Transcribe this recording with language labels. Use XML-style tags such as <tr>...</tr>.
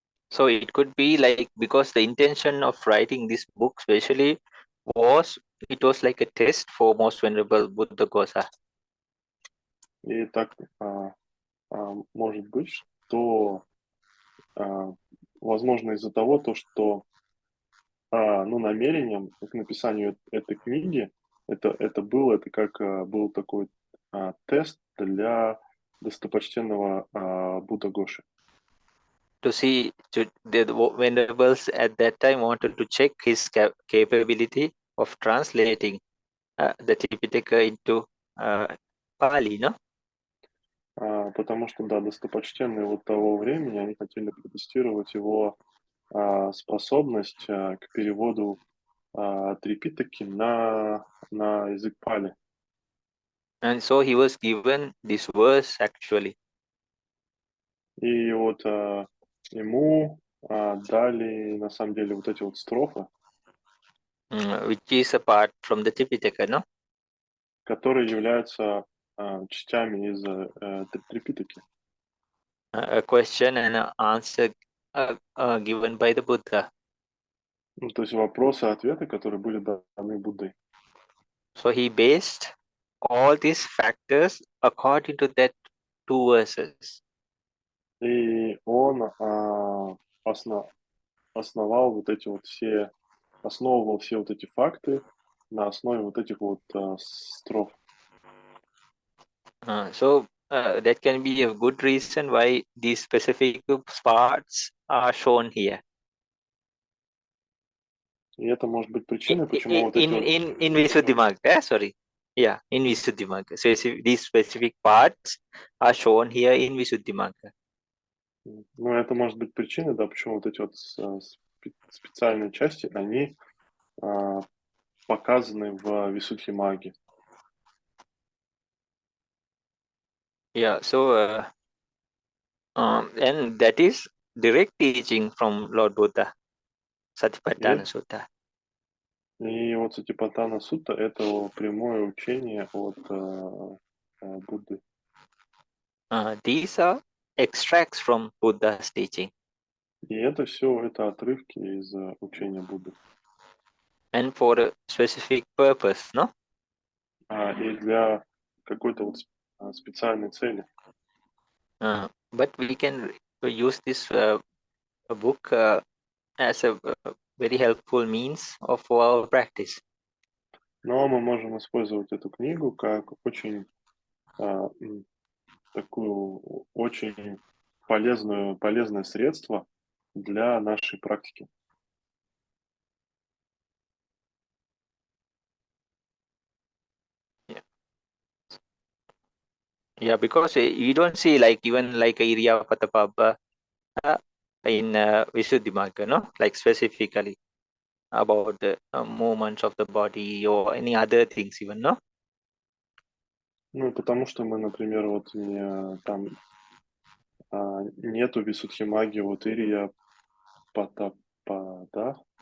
<en>So it could be like, because the intention of writing this book especially was like a test for Most Venerable Buddha Gosa.</en> <ru>И так может быть, что возможно из-за того, что намерением к написанию этой книги это был такой тест для достопочтенного Будда Гоши.</ru> <en>To see, the Venerables at that time wanted to check his capability of translating the Tipitaka into Pali, no?</en> <ru>Потому что, да, достопочтенные вот того времени, они хотели протестировать его способность к переводу Трипитаки на язык Пали.</ru> <en>And so he was given this verse actually.</en> <ru>И вот ему дали на самом деле вот эти вот строфы,</ru> <en>which is apart from the Tipitaka, no?</en> <ru>которые являются частями из Трипитаки.</ru> <en>A question and an answer given by the Buddha.</en> <ru>То есть вопросы и ответы, которые были даны Буддой.</ru> <en>So he based all these factors according to that two verses.</en> <ru>И он основывал все вот эти факты на основе вот этих вот строф.</ru> <en>So that can be a good reason why these specific parts are shown here.</en> <ru>И это может быть причиной, почему</ru> <en>in Visuddhimagga, sorry. Yeah, in Visuddhimagge. So these specific parts are shown here in Visuddhimagge.</en> <ru>Ну, это может быть причиной, да, почему вот эти вот специальные части, они показаны в Висуддхимагге.</ru> <en>Yeah, so and that is direct teaching from Lord Buddha, Satipatthana Sutta.</en> <ru>И вот Сатипаттхана Сутта — это прямое учение от Будды.</ru> <en>These are extracts from Buddha's teaching.</en> <ru>И это все, это отрывки из учения Будды.</ru> <en>And for a specific purpose, no?</en> <ru>И для какой-то вот специальной цели.</ru> <en>But we can use this book as a very helpful means of our practice.</en> <ru>Но мы можем использовать эту книгу как очень такую очень полезное средство для нашей практики.</ru> <en>Yeah, because you don't see like even like a Iriya Patapabha in Visuddhimagga, no? Like specifically about the movements of the body or any other things even, no?</en> <ru>Ну, потому что мы, например, вот там нету Висуддхимагги вот Ирия Патапада.</ru>